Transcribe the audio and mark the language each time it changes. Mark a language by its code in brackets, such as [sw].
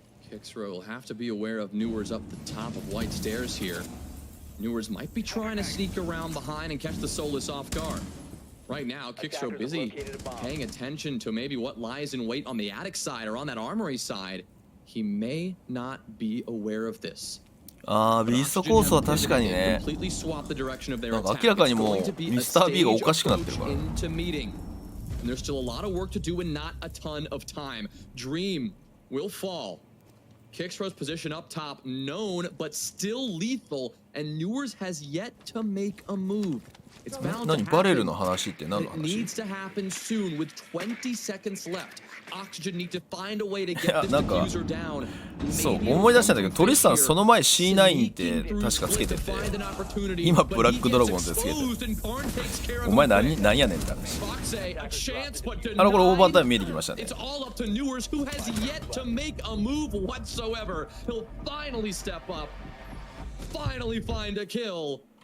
[en] Kixro will have to be aware of Newers up the top of White Stairs here. Newers might be trying to sneak around behind and catch the Solus off guard. Right now, Kixro busy paying attention to maybe what lies in wait on the attic side or on that armory side. He may not be aware of this. [ja] ああ、ビーストコースは確かにね。なんか明らかにもうミスター B がおかしくなってるから。 [en] And there's still a lot of work to do and not a ton of time. Dream will fall. Kixro's position up top, known but still lethal, and Newers has yet to make a move. It's bound to happen. It needs to happen soon with 20 seconds left. Oxygen need to find a way to get the diffuser down. [ja] そう思い出したんだけど、トリスさんその前 C9 って確かつけてて、今ブラックドラゴンってつけてる。お前何やねんって話。これオーバータイム見えてきましたね。 [en] It's all up to Newers, who has yet to make a move whatsoever. He'll finally step up, finally find a kill.